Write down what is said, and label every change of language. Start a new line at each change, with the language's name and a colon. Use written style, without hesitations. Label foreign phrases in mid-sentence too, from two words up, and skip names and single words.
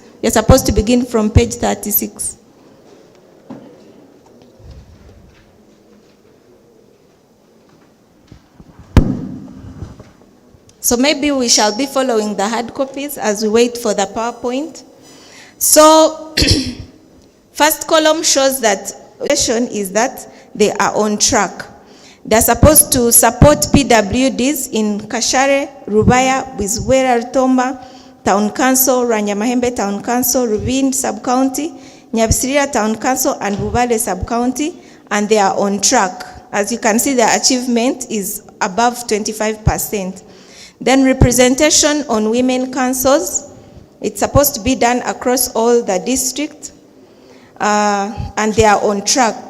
English: You're supposed to begin from page 36. So maybe we shall be following the hard copies as we wait for the PowerPoint. So first column shows that is that they are on track. They're supposed to support PWDs in Kashare, Rubaya, Bizwera, Rutomba, Town Council, Ranyamahembe Town Council, Rubin Sub-County, Nyabisirira Town Council, and Bubale Sub-County, and they are on track. As you can see, their achievement is above 25%. Then representation on women councils, it's supposed to be done across all the districts, and they are on track.